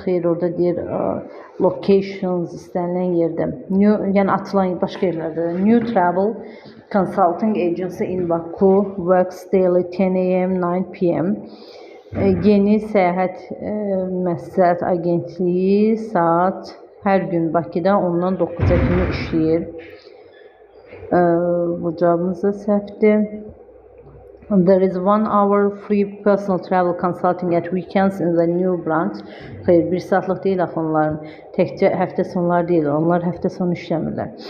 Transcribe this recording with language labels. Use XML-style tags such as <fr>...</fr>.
<az>Xeyr, orada deyir locations istənilən yerdə. Yəni açılan başqa yerlərdə.</az> <en>New travel consulting agency in Baku works daily 10 a.m. 9 p.m.</en> <az>Yeni səyahət məsləhət agentliyi saat hər gün Bakıda 10-dan 9-a kimi işləyir. Bu cavabımız da səhvdir.</az> <en>There is 1-hour free personal travel consulting at weekends in the new branch.</en> <az>Xeyr, 1 saatlıq deyil axı onların. Təkcə həftə sonları deyil. Onlar həftə sonu işləmirlər.</az>